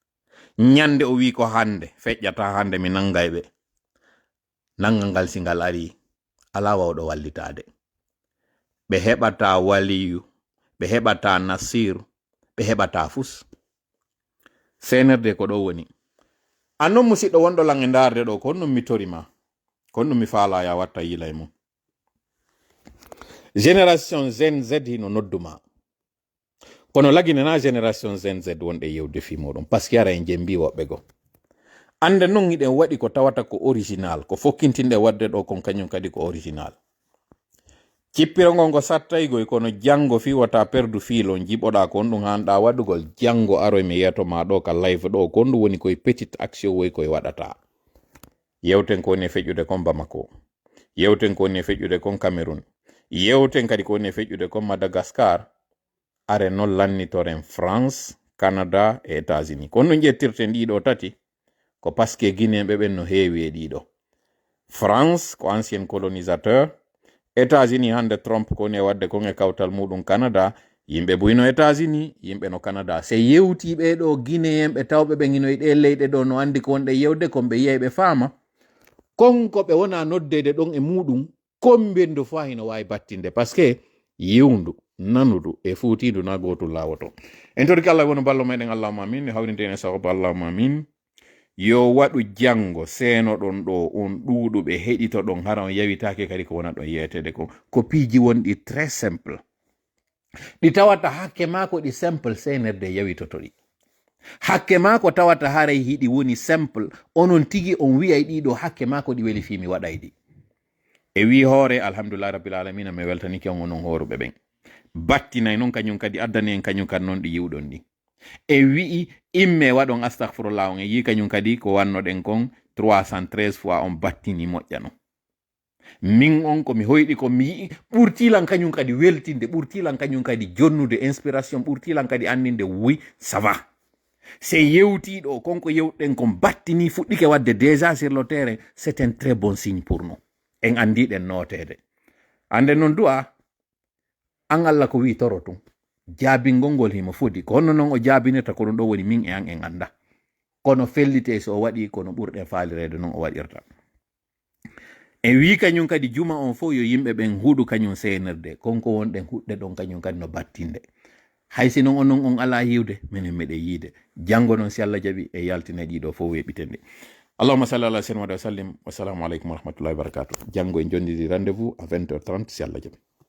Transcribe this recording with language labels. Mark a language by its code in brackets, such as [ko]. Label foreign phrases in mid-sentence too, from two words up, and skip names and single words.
[ff] o wi ko hande feƴƴata hande mi nangay ɓe nangal ngal singal ari ala wawɗo wallitade ɓe heɓata waliyu ɓe heɓata nasiru ɓe heɓata fus senerde ko ɗo woni annon musidɗo wonɗo lan e darde ɗo ko ɗum mi torima ko ɗum mi faala ya watta yilay mum [fr] génération ZZ [ff] hino nodduma kono laginana [fr] génération ZZ [ff] wonde yewde fi moɗon [fr] parce que [ff] ara en jembi woɓɓe go ande non iɗen waɗi ko tawata ko original ko fokkintinde wadde ɗo kon kañum kadi ko original cippirogol ngo sattaygoy kono jango fi wata perdu fiilon jiɓoɗa kon ɗum hanɗa waɗugol jango aro mi yeto ma ɗo ka live ɗo kon ɗum woni koye [fr] petite action [ff] woy koye waɗata yewten ko woni e feƴƴude kon Bamako yewten ko woni e feƴƴude kon Cameroun yewten kadi ko woni e feƴƴude kon Madagascar are non lannitoren [fr] France Canada e États-Unis [ff] kono ɗum ƴettirten ɗiɗo tati ko [fr] parce que [ff] guinéɓe ɓen no heewi e ɗiɗo France ko [fr] ancien colonisateur [ff] États-Unis hande Trump ko ne wadde kon e kawtal muɗum Canada yimɓe buyno États-Unis yimɓe no Canada se yewtiɓe ɗo guinéenɓe tawɓe ɓe ginoy ɗe leyɗe ɗo no andi ko wonɗe yewde kon ɓe yeyɓe faama konko ɓe wona noddede ɗon e muɗum kombendu fa hino wawi battinde [fr] par ce que [ff] yewndu nanudu e fuutidu na gotul lawoto en torki Allah wono ballo meɗen [ar] allahumma amin [ff] e hawrinte en sahoba [ar] allahumma amin [ff] yo waɗu jango seeno ɗon ɗo on ɗuuɗuɓe heɗito ɗon hara on yawitake kadi ko wona ɗon yetede ko piiji wonɗi [fr] très simple [ff] ɗi tawata hakke mako ɗi simple seenerde yawitoto ɗi hakke mako tawata haray hiɗi woni simple onon tigi on wiyay ɗiɗo hakke mako ɗi weli fimi waɗay ɗi e wi hoore [ar] الحمد لله رب العالمين [ff] mi weltanike on onon horuɓe ɓen battinay noon kañum kadi addani en kañum kadi noon ɗi yiwɗon ɗi e wi'i imme waɗon astahfirullah on e yi kañum kadi ko wannoɗen kon [fr] 313 fois [ff] on battini moƴƴa non min on komi hoyɗi ko mi yii ɓurtilan kañum kadi weltinde ɓurtilan kañum kadi jonnude inspiration ɓurtilan kadi andinde [fr] oui ça va [ff] se yewtiɗo konko yewɗen kon battini fuɗɗike wadde [fr] déjà sur le terrain c'est un très bon signe pour nous [ff] en andiɗen notede ande noon du'a an Allah ko wi toro tum jaabingol ngol himo fodi ko honno noon o jaabinirta ko ɗum ɗo woni min e an en anda kono fellite so o waɗi kono ɓurɗen faalirede noon o waɗirta e wi kañum kadi juma on fof yo yimɓe ɓen huuɗu kañum seenirde konko wonɗen huɗɗe ɗon kañum kadi no battinde hay si noon onon on ala yiwde minen meɗen yiide janngo noon si Allah jaɓi e yaltina ɗiɗo fof weɓitende [ar] اللهم صل على سيدنا وسلم والسلام عليكم ورحمة الله وبركاته [ff] janngo en jondidi [fr] rendez-vous à 20h30 [ff] si Allah jaɓi